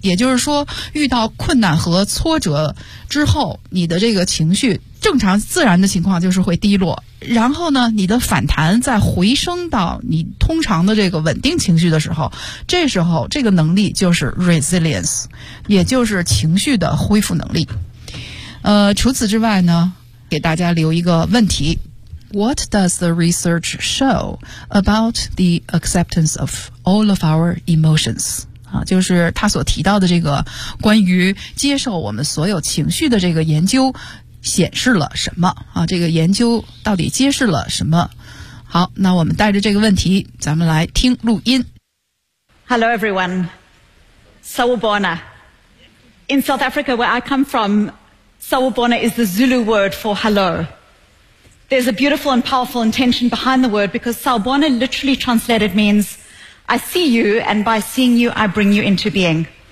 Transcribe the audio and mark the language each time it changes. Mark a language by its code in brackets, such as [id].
[zh] 也就是说，遇到困难和挫折之后，你的这个情绪正常自然的情况就是会低落。然后呢，你的反弹在回升到你通常的这个稳定情绪的时候，这时候这个能力就是 resilience, 也就是情绪的恢复能力。除此之外呢，给大家留一个问题 [en] What does the research show about the acceptance of all of our emotions? [zh] 就是他所提到的这个关于接受我们所有情绪的这个研究显示了什么这个研究到底揭示了什么。好，那我们带着这个问题咱们来听录音。 [en] Hello everyone, Sawubona. In South Africa where I come fromSawubona is the Zulu word for hello. There's a beautiful and powerful intention behind the word because Sawubona literally translated means I see you and by seeing you I bring you into being.